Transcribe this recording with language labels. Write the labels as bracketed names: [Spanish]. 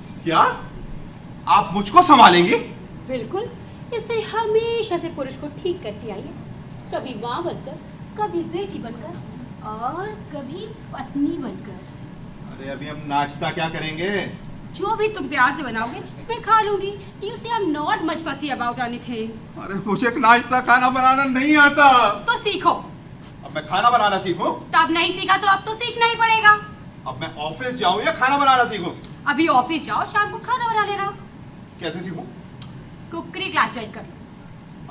[Hindi] क्या आप मुझको संभालेंगी? बिल्कुल, स्त्री हमेशा से पुरुष को ठीक करती आई है, कभी माँ बनकर, कभी बेटी बनकर और कभी पत्नी बनकर। अरे अभी हम नाश्ता क्या करेंगे? जो भी तुम प्यार से बनाओगे मैं खा लूंगी। [English] You see I'm not much fussy about anything। [Hindi] अरे मुझे नाश्ता खाना बनाना नहीं आता। तो सीखो। अब मैं खाना बनाना सीखूं? तब नहीं सीखा तो अब तो सीखना ही पड़ेगा। अब मैं ऑफिस जाऊं या खाना बनाना सीखूं? अभी ऑफिस जाओ, शाम को खाना बना लेना। कैसे सीखूं? कुकरी क्लास ज्वाइन करो।